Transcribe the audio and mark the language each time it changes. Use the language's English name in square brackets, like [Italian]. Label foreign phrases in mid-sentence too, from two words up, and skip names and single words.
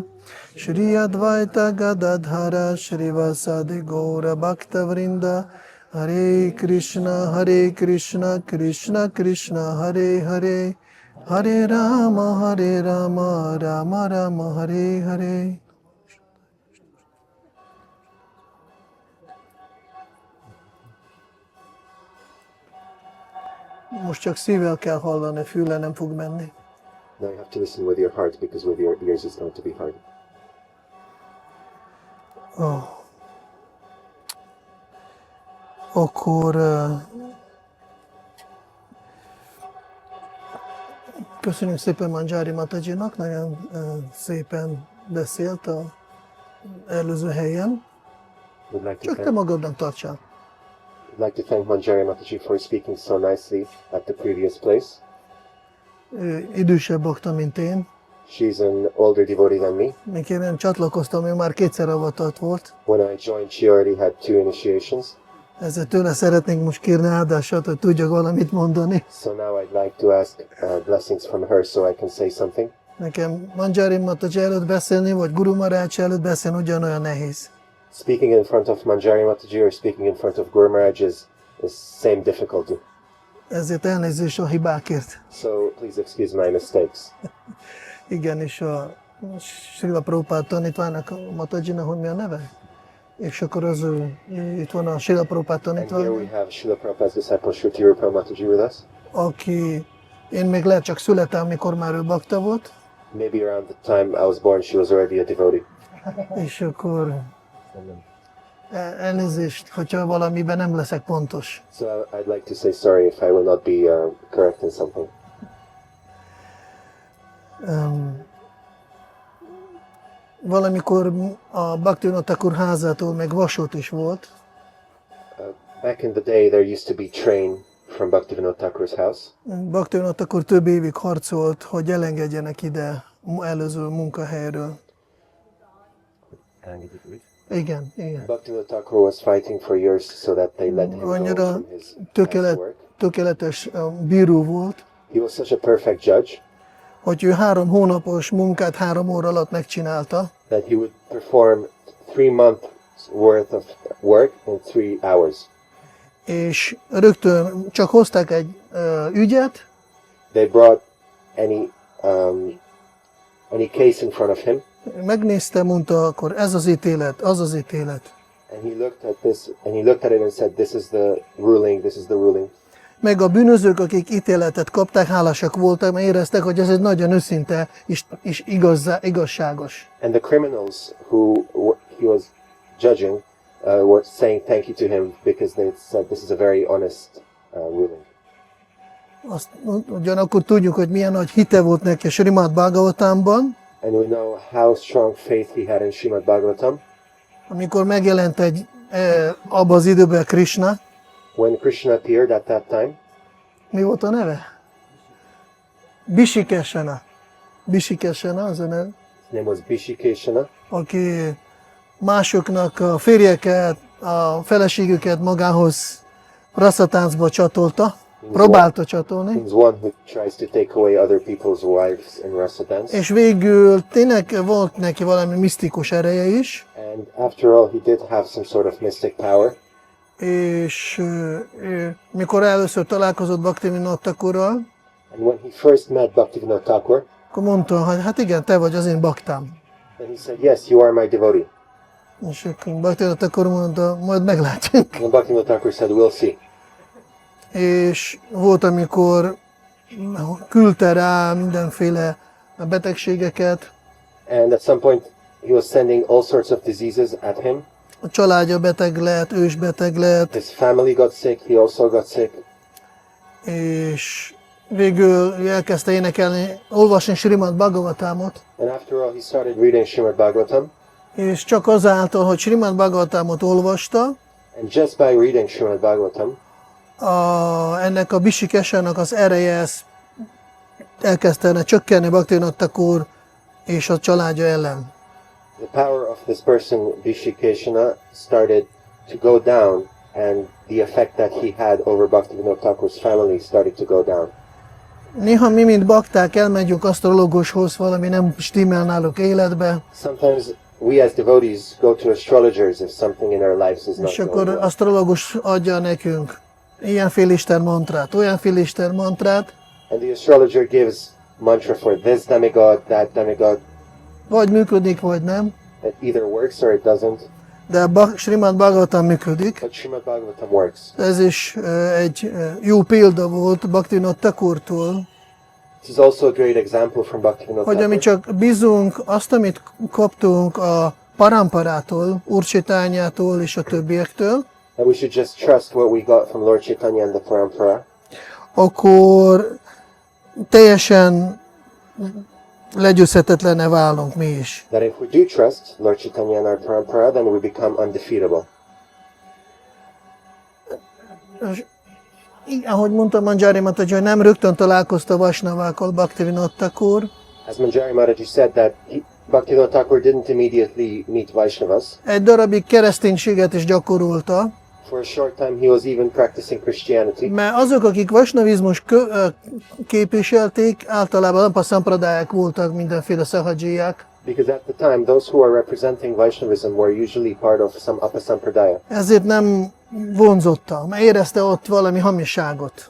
[Sanskrit] Shri Advaita Gadadhara Shrivasadi Gaura Bhakta Vrinda. Hare Krishna, Krishna Krishna, Hare Hare. Hare Rama, Rama Rama, Hare Hare. [Hungarian] Most csak szívvel kell hallani, füle nem fog menni. [English] Now you have to listen with your heart, because with your ears it's going to be hard. Oh. [Hungarian] Akkor köszönjük szépen Manjari Matajinak, nagyon szépen beszélt az előző helyen. Csak te magadnak tartsál. [English] I'd like to thank Manjari Mataji for speaking so nicely at the previous place. [Hungarian] Idősebb bakta, mint én. [English] She's an older devotee than me. [Hungarian] Mikor én csatlakoztam, ő már kétszer avatott volt. [English] When I joined, she already had 2 initiations. [Hungarian] Ezért tőle szeretnénk most kérni áldását, hogy tudjak valamit mondani. [English] So now I'd like to ask blessings from her so I can say something. [Hungarian] Nekem Manjari Mataji előtt beszélni, vagy Guru Maharaj előtt beszélni ugyanolyan nehéz. [English] Speaking in front of Manjari Mataji or speaking in front of Guru Maharaj is same difficulty. [Hungarian] Ezért elnézést a hibákért. [English] So please excuse my mistakes. [Hungarian] Igen, és a Srila Prabhupád tanítványnak, a Matajinak, hogy mi a neve? És akkor az itt van a Srila Prabhupád tanítvány. [English] And here we have Srila Prabhupada's disciple Shruti Rupa Mataji with us. [Hungarian] Aki, én még lehet csak születtem, amikor már ő bakta volt. [English] Maybe around the time I was born, she was already a devotee. [Hungarian] És akkor elnézést, hogyha valamiben nem leszek pontos. [English] So I'd like to say sorry if I will not be correct in something. [Hungarian] Valamikor a Bhaktivinoda Thakur házától meg vasút is volt. [English] Back in the day, there used to be train from Bhaktivinoda Thakur's house. [Hungarian] Bhaktivinoda Thakur több évig harcolt, hogy elengedjenek ide előző munkahelyről. Igen, igen. [English] Bhaktivinoda Thakur was fighting for years so that they let him go [Hungarian] Annyira [English] from his past work. [Hungarian] tökéletes bíró volt, [English] He was such a perfect judge [Hungarian] hogy ő 3 hónapos munkát 3 óra alatt megcsinálta, [English] that he would perform 3 months worth of work in 3 hours. [Hungarian] és rögtön csak hozták egy ügyet, [English] They brought any case in front of him, [Hungarian] megnézte, mondta, akkor ez az ítélet, az az ítélet. [English] and he looked at this, and he looked at it and said, "This is the ruling. This is the ruling." [Hungarian] Meg a bűnözők, akik ítéletet kapták, hálásak voltak, mert éreztek, hogy ez egy nagyon őszinte és igazságos. [English] And the criminals who he was judging were saying thank you to him because they said this is a very honest ruling. [Hungarian] Azt ugyanakkor tudjuk, hogy milyen nagy hite volt neki a Srimad Bhagavatamban, [English] And we know how strong faith he had in Srimad Bhagavatam. [Hungarian] amikor megjelent abban az időben Krishna. [English] When Krishna appeared at that time, [Hungarian] Mi volt a neve? Bishikeshana. Bishikeshana az a neve. [English] his name was Bishikeshana, [Hungarian] Aki másoknak a férjeket, a feleségüket magához rasszatáncba csatolta, próbálta csatolni. [English] he's one who tries to take away other people's wives in rasa dance. [Hungarian] És végül tényleg volt neki valami misztikus ereje is, [English] And after all, he did have some sort of mystic power. [Hungarian] és mikor először találkozott Bhaktivinoda Thakurral, [English] And when he first met Bhaktivinoda Thakur, [Hungarian] akkor mondta, hogy hát igen, te vagy az én baktám. [English] then he said, "Yes, you are my devotee." [Hungarian] És akkor Bhaktivinoda Thakur mondta, majd meglátjuk. [English] And Bhaktivinoda Thakur said, "We'll see." [Hungarian] És volt, amikor küldte rá mindenféle betegségeket, [English] And at some point, he was sending all sorts of diseases at him. [Hungarian] a családja beteg lett, ő is beteg lett, [English] His family got sick. He also got sick. [Hungarian] és végül ő elkezdte énekelni, olvasni Srimad Bhagavatamot, [English] And after all, he started reading Srimad Bhagavatam. [Hungarian] És csak azáltal, hogy Srimad Bhagavatamot olvasta, [English] and just by reading Srimad Bhagavatam, [Hungarian] ennek a bisikesának az ereje elkezdene csökkenni Bhaktivinoda Thakur és a családja ellen. [English] the power of this person, Vishikeshana, started to go down, and the effect that he had over Bhaktivinoda Thakur's family started to go down. [Hungarian] Néha mi, mint bakták, elmegyünk asztrológushoz, valami nem stimmel náluk életbe, [English] Sometimes we as devotees go to astrologers if something in our lives is not [Hungarian] és [English] going [Hungarian] akkor [English] well. [Hungarian] asztrológus adja nekünk ilyenféle Isten mantrát, olyanféle Isten mantrát, [English] And the astrologer gives mantra for this demigod, that demigod. [Hungarian] vagy működik, vagy nem, [English] It either works or it doesn't, [Hungarian] de Srimad Bhagavatam működik. [English] but Srimad Bhagavatam works. [Hungarian] Ez is egy jó példa volt Bhaktivinoda Thakurtól, [English] This is also a great example from Bhaktivinoda [Hungarian] hogy ami [English] Thakur. [Hungarian] csak bízunk, azt, amit kaptunk a paramparától, Úr Chaitanyától és a többiektől, [English] And we should just trust what we got from Lord Chaitanya and the Parampara. [Hungarian] akkor teljesen legyőzhetetlene válunk mi is. [English] That if we do trust Lord Chaitanya and our Parampara, then we become undefeatable. [Hungarian] És ahogy mondta Manjari Mataji, hogy nem rögtön találkozta Vaisnavákkal Bhaktivinoda Thakur, [English] As Manjari Mataji said, that Bhaktivinoda Thakur didn't immediately meet Vaishnavas. [Hungarian] egy darabig kereszténységet is gyakorolta, [English] For a short time, he was even practicing Christianity. [Hungarian] mert azok, akik vasnavizmus képviselték, általában Lampa Sampradayák voltak, mindenféle szahadzsiák. [English] Because at the time, those who are representing Vaishnavism were usually part of some Apasampradaya. [Hungarian] Ezért nem vonzotta, mert érezte ott valami hamiságot.